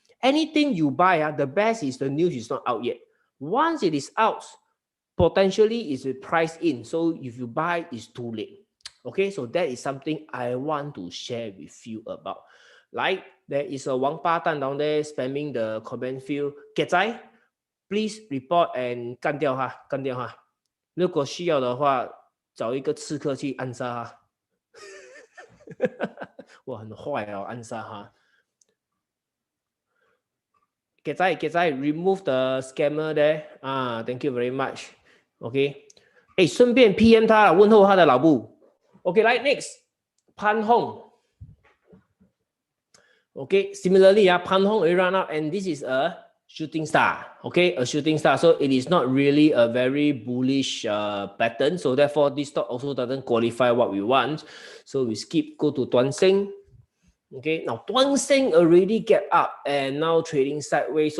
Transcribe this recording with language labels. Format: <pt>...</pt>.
<en>Anything you buy, the best is the news is not out yet. Once it is out, potentially is priced in. So if you buy, it's too late. Okay, so that is something I want to share with you about. Like there is a Wang Pa Tan down there spamming the comment field. Gezai, please report and</en> <zh>干掉他。如果需要的话，找一个刺客去暗杀他。哇，很坏哦，暗杀他。</zh> <en>Gezai, remove the scammer there. Thank you very much.</en> <zh>OK， 顺便 PM 他问候他的老母。OK， 来 next， 潘宏。</zh> <en>Okay, similarly, Pan Hong already run up, and this is a shooting star. Okay, a shooting star. So it is not really a very bullish pattern. So therefore, this stock also doesn't qualify what we want. So we skip, go to Tuan Seng. Okay, now Tuan Seng already get up and now trading sideways.</en>